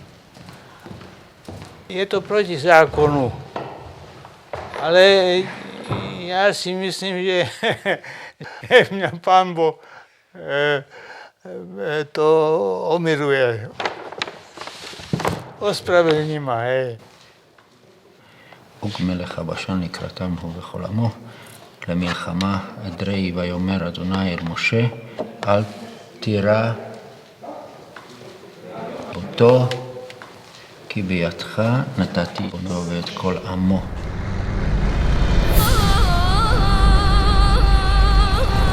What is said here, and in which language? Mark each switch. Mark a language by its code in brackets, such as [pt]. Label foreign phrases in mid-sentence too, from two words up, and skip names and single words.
[sk] Je to proti zákonu. Ale ja si myslím, že mňa Pán Boh to omiluje. Ospravedlní ma, hej. [he] ומלך הבשן לקראתם הוא בכל עמו למלחמה אדרעי ויאמר אדוני אל משה אל תירא אותו כי בידך נתתי אותו ואת כל עמו